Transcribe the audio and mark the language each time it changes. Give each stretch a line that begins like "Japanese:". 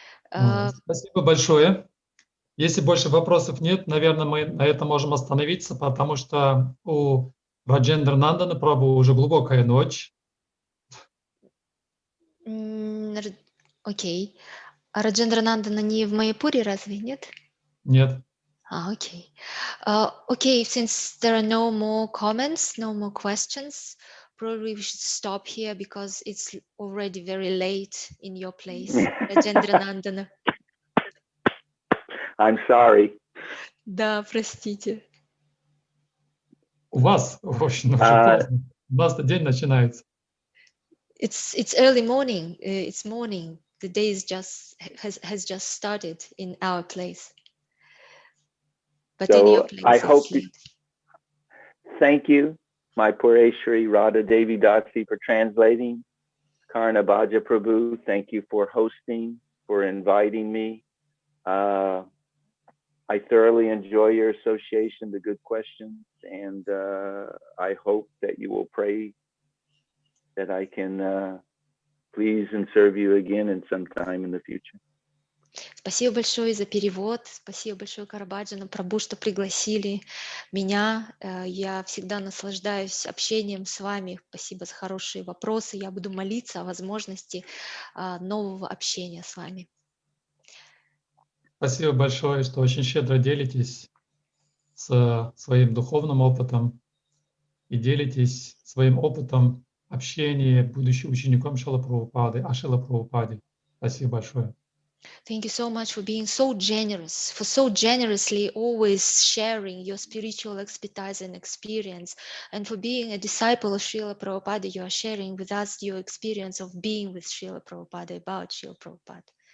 Russian: Спасибо большое. Если больше вопросов нет, наверное, мы на этом можем остановиться, потому что у Раджендра Нандана Прабху уже глубокая ночь. Окей. А Раджендра Нандана не в Майяпуре, разве нет? Нет.
English: Okay. Okay, since there are no more comments, no more questions, probably we should stop here because it's already very late in your place, Раджендра Нандана. I'm sorry.
Russian: Да, простите. У вас очень поздно. У нас день начинается.
English: It's early morning. It's morning. The day is has just started in our place. But in your place, I hope. it's late. Thank you, my Pureshwari Radha Devi Dasi, for translating. Karna Bhaja Prabhu, thank you for hosting, for inviting me. I thoroughly enjoy your association, the good questions, and I hope that you will pray that I can please and serve you again in some time in the future.
Russian: Спасибо большое за перевод. Спасибо большое Раджендра Прабху, что пригласили меня. Я всегда наслаждаюсь общением с вами. Спасибо за хорошие вопросы. Я буду молиться о возможности нового общения с вами. Спасибо большое, что очень щедро делитесь своим духовным опытом и делитесь своим опытом общения, будучи учеником Шрила Прабхупады, о Шрила Прабхупаде. Спасибо большое.
English: Thank you so much for being so generous, for so generously always sharing your spiritual expertise and experience, and for being a disciple of Srila Prabhupada. You are sharing with us your experience of being with Srila Prabhupada, about Srila Prabhupada.